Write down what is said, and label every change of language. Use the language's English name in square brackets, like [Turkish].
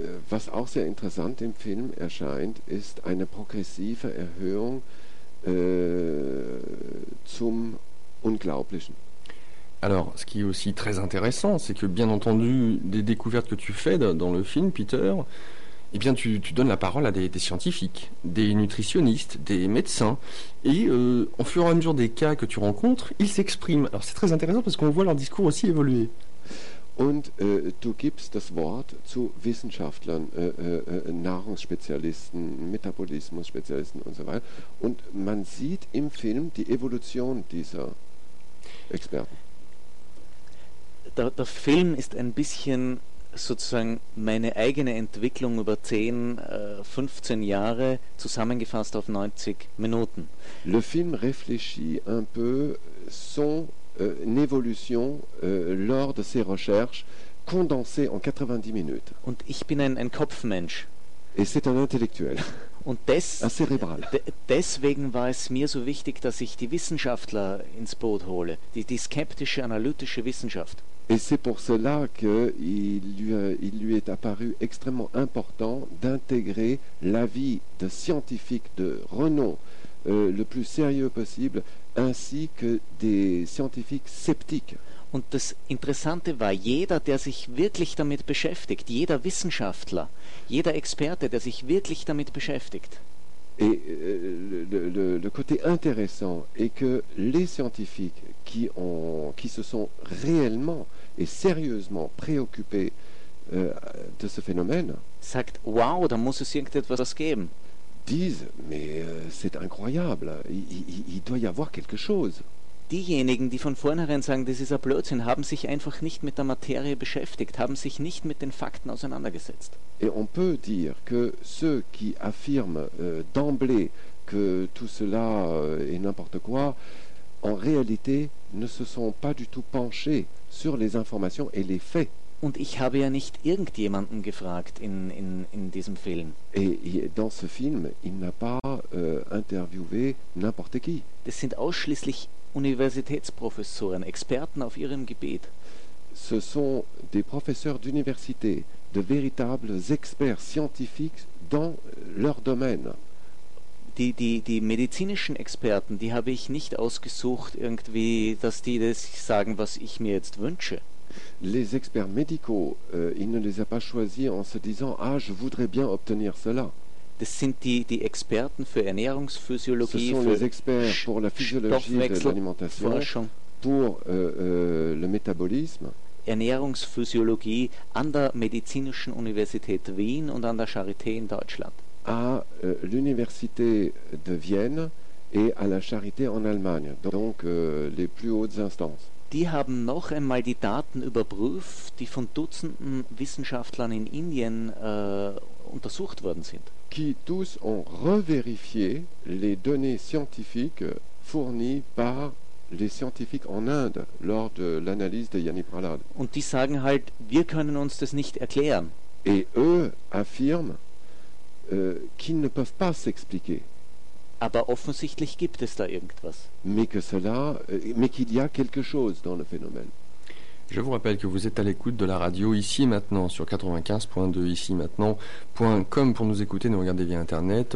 [German] Was auch sehr interessant im Film erscheint, ist eine progressive Erhöhung zum Unglaublichen. [French] Alors, ce qui est aussi très intéressant, c'est que, bien entendu, des découvertes que tu fais dans le film, Peter, eh bien, tu donnes la parole à des scientifiques, des nutritionnistes, des médecins, et au fur et à mesure des cas que tu rencontres, ils s'expriment. Alors, c'est très intéressant parce qu'on voit leur discours aussi évoluer. [German] Und du gibst das Wort zu Wissenschaftlern, Nahrungsspezialisten, Metabolismus-Spezialisten und so weiter. Und man sieht im Film die Evolution dieser Experten. Der Film ist ein bisschen sozusagen meine eigene Entwicklung über 10, 15 Jahre zusammengefasst auf 90 Minuten. [French] Le film réfléchit un peu son évolution lors de ses recherches condensée en 90 minutes. [German] Und ich bin ein Kopfmensch. [French] Et c'est un intellectuel. [German] Und deswegen war es mir so wichtig, dass ich die Wissenschaftler ins Boot hole, die skeptische, analytische Wissenschaft. [French] Et c'est pour cela qu'il lui est apparu extrêmement important d'intégrer l'avis de scientifiques de renom le plus sérieux possible, ainsi que des scientifiques sceptiques. [German] Und das Interessante war, jeder, der sich wirklich damit beschäftigt, jeder Wissenschaftler, jeder Experte, der sich wirklich damit beschäftigt. [French] Et le côté intéressant est que les scientifiques qui se sont réellement et sérieusement préoccupés de ce phénomène [German] sagt, wow, da muss es irgendetwas geben. [French] Disent, mais c'est incroyable, il doit y avoir quelque chose. [German] Diejenigen, die von vornherein sagen, das ist ein Blödsinn, haben sich einfach nicht mit der Materie beschäftigt, haben sich nicht mit den Fakten auseinandergesetzt. [French] Et on peut dire que ceux qui affirment d'emblée que tout cela est n'importe quoi, en réalité ne se sont pas du tout penchés sur les informations et les faits. [German] Und ich habe ja nicht irgendjemanden gefragt in diesem Film. [French] Et dans ce film, il n'a pas interviewé n'importe qui. [German] Das sind ausschließlich Universitätsprofessoren, Experten auf ihrem Gebiet. [French] Ce sont des professeurs d'université, de véritables experts scientifiques dans leur domaine. [German] Die medizinischen Experten, die habe ich nicht ausgesucht, irgendwie, dass die das sagen, was ich mir jetzt wünsche. [French] Les experts médicaux, il ne les a pas choisis en se disant, ah, je voudrais bien obtenir cela. [German] Das sind die Experten für Ernährungsphysiologie, [French] ce sont les experts pour la physiologie de l'alimentation, [German] Forschung, [French] pour le métabolisme. [German] Ernährungsphysiologie an der medizinischen Universität Wien und an der Charité in Deutschland. [French] À l'université de Vienne et à la Charité en Allemagne, donc les plus hautes instances. [German] Die haben noch einmal die Daten überprüft, die von Dutzenden Wissenschaftlern in Indien untersucht worden sind. [French] Qui tous ont revérifié les données scientifiques fournies par les scientifiques en Inde lors de l'analyse de Yani Prahlad. [German] Und die sagen halt, wir können uns das nicht erklären. [French] Et eux affirment qu'ils ne peuvent pas s'expliquer. [German] Aber offensichtlich gibt es da irgendwas. [French] Mais que cela, mais qu'il y a quelque chose dans le phénomène. Je vous rappelle que vous êtes à l'écoute de la radio ici maintenant sur 95.2 ici maintenant.com pour nous écouter, nous regarder via internet.